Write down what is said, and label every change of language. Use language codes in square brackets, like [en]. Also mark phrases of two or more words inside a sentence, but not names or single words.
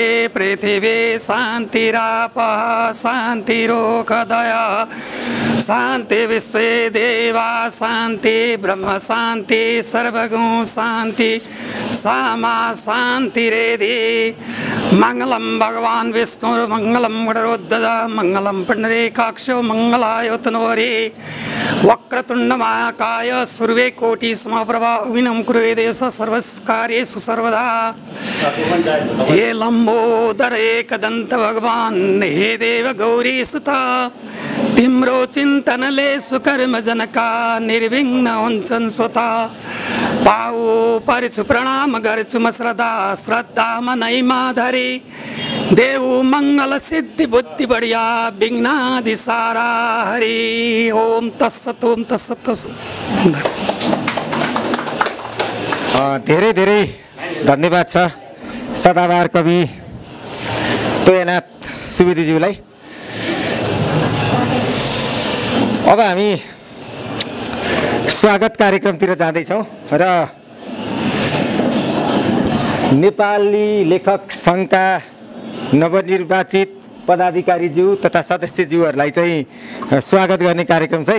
[sa] पृथिवी शान्तिरापः शान्तिरोषधयः शान्ति विश्वे देवा शान्ति ब्रह्म शान्ति सर्वगुण शान्ति सामा शान्तिरेधि मंगलम भगवान विष्णुर्मंगलम गरुड़ध्वज मंगलम पुंडरीकाक्षो मंगलायतनोहरि वक्रतुंड महाकाय सूर्ये कोटि समप्रभा अभिनव कुरु देश सर्वकार्येषु सर्वदा। [ne] हे लंबोदर एकदंत भगवान हे देव गौरी सुता तिम्रो चिंतनले सुकर्म जनका निर्विघ्न हुन्छन् स्वता। पाऊ परिछु प्रणाम गर्छु म श्रद्धा श्रद्धा मनैमा धरी देऊ मंगल सिद्धि बुद्धि बढ़िया विघ्नादि सारा [sa] हरि ओम तत्सत ओम तत्सत। [ne] धेरै धेरै धन्यवाद छ सदाबहार कवि तोयनाथ सुवेदीज्यूलाई। अब हामी स्वागत कार्यक्रमतिर जाँदैछौँ र नेपाली लेखक सङ्घका नवनिर्वाचित पदाधिकारीज्यू तथा सदस्यज्यूहरूलाई चाहिँ स्वागत गर्ने कार्यक्रम छ।